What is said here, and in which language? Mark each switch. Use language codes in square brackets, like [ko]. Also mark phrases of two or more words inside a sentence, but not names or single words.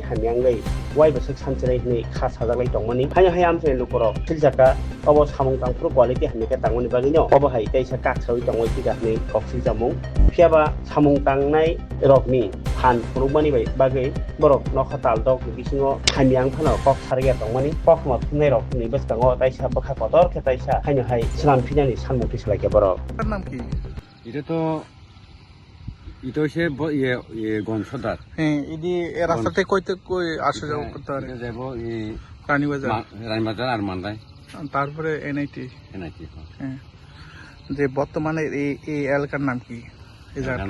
[trp] hamiangai wai basuk sanchrai ni kha sajaklai tongmani hayo hai amjai lukro siljaka obo samung tangpro quality hamika tangmani bagino obo hai taisa kaksawi tongoi tigakni koksil jamung phiaba samung tangnai rokni phan purumani bai bagai borok nokha taldok bisingo hamiang phano kok sargia tongmani kok ma phunai rok ni baskango taisa bakha kotor khe taisa hayo hai senam pijani sanmung pislake borok [bn] নাম কি? এটা হচ্ছে গনসদার। হ্যাঁ, এই রাস্তাতে কই আসা যাওয়া করতে পারে? যাব রানীবাজার আর মান্দাই। তারপরে এনআইটি। হ্যাঁ, যে বর্তমানে এই এলাকার নাম কি? এই জায়গার